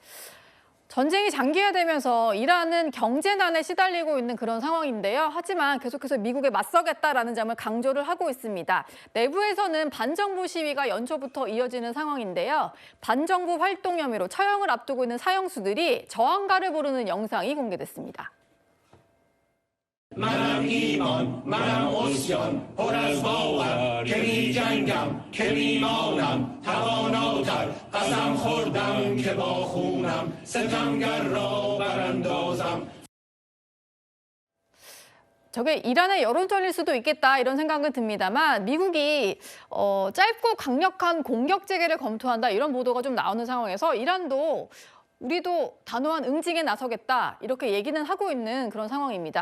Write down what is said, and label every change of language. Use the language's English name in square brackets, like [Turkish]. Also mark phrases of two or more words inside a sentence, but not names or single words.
[Korean] 전쟁이 장기화되면서 이란은 경제난에 시달리고 있는 그런 상황인데요. 하지만 계속해서 미국에 맞서겠다라는 점을 강조를 하고 있습니다. 내부에서는 반정부 시위가 연초부터 이어지는 상황인데요. 반정부 활동 혐의로 처형을 앞두고 있는 사형수들이 저항가를 부르는 영상이 공개됐습니다. [Persian] منم ایمان منم عصیان پر از باور که می جنگم که می مانم تواناتر قسم خوردم که با خونم ستمگر را براندازم. [Korean] 저게 이란의 여론전일 수도 있겠다 이런 생각은 듭니다만 미국이 짧고 강력한 공격 재개를 검토한다 이런 보도가 좀 나오는 상황에서 이란도 우리도 단호한 응징에 나서겠다 이렇게 얘기는 하고 있는 그런 상황입니다.